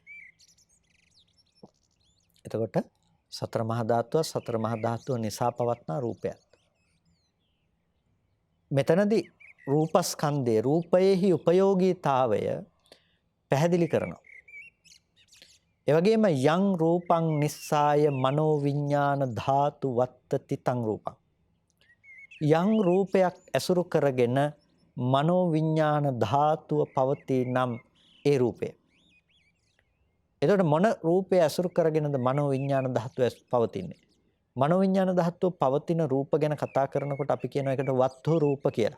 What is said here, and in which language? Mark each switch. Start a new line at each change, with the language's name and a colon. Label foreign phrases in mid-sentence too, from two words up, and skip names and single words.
Sinhala: එතකොට සතර මහා ධාතුව සතර මහා ධාතුව නිසා පවත්නා රූපයක්. මෙතනදී රූපස්කන්ධේ රූපයේහි උපයෝගීතාවය පැහැදිලි කරනවා. ඒ වගේම
Pali: යං රූපං නිස්සාය මනෝ විඥාන ධාතු වත්තති තං රූපං.
Sinhala: යං රූපයක් ඇසුරු කරගෙන මනෝ විඥාන ධාතුව පවතී නම් ඒ රූපය. එතකොට මොන රූපය ඇසුරු කරගෙනද මනෝ විඥාන ධාතුව පවතින්නේ? මනෝ විඥාන ධාතුව පවතින රූප ගැන කතා කරනකොට අපි කියන එකට වත්තු රූප කියලා.